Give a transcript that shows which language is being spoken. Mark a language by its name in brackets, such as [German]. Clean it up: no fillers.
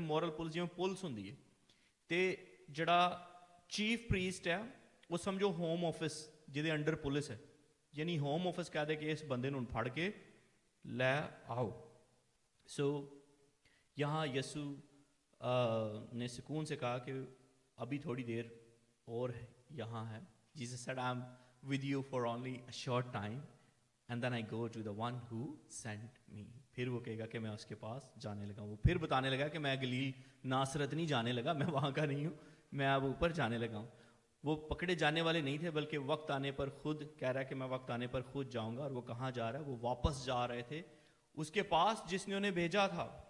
[Punjabi] Moral policing میں police ہوندی ہے تے جڑا چیف پریسٹ ہے وہ سمجھو ہوم آفس جہدے انڈر پولیس ہے. یعنی ہوم آفس کہہ دے کہ اس بندے نوں پھڑ کے لے آؤ. [Urdu] سو یہاں یسوع نے سکون سے کہا کہ ابھی تھوڑی دیر اور یہاں ہے. [English] Jesus said I'm with you for only a short time and then I go to the one who sent me. [Urdu] پھر وہ کہے گا کہ میں اس کے پاس جانے لگا. وہ پھر بتانے لگا کہ میں گلیل ناصرت نہیں جانے لگا، میں وہاں کا نہیں ہوں، میں اب اوپر جانے لگا ہوں. وہ پکڑے جانے والے نہیں تھے بلکہ وقت آنے پر خود کہہ رہا ہے کہ میں وقت آنے پر خود جاؤں گا. اور وہ کہاں جا رہا ہے؟ وہ واپس جا رہے تھے اس کے پاس جس نے انہیں بھیجا تھا.